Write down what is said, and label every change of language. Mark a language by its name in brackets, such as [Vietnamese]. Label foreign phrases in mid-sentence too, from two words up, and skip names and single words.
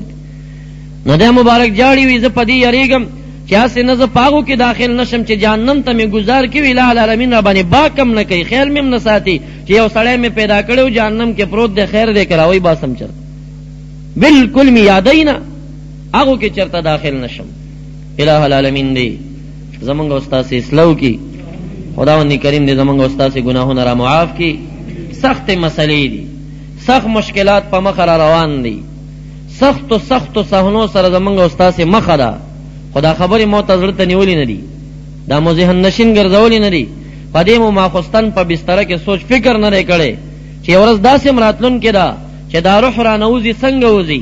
[Pashto] نو دی مبارک جاړي وي زه په دې یریږم چې هسې نه زه په هغو کې داخل نشم چې جهنم ته مې ګزار کوي، الہ العالمین را باندې باک هم نه کوي، خیال مې هم نه ساتي چې یو سړی مې پیدا کړی و جهنم کې پروت دی، خیر دی که راوی باسم چرته، بالکل مې یادوي نه هغو کې چرته داخل نشم. الہ العالمین دی زمونږ استاسې اصلاح کی، خداوند کریم دی زمونږ استاسې گناهونه را معاف کی. سخت مسئلې دي، سخت مشکلات په مخ را روان دي، سختو صحنو سره زمونږ استاسې مخه ده، خدا خبرې مو ته زړه ته نیولې نه دي، دا مو ذهن نشین ګرځولې نه دي، په دې مو ماخوستن په بستره کې سوچ فکر نه دی کړی چې یو ورځ داسې م راتلونکې ده چې دا روح را نوځي څنګه وځي.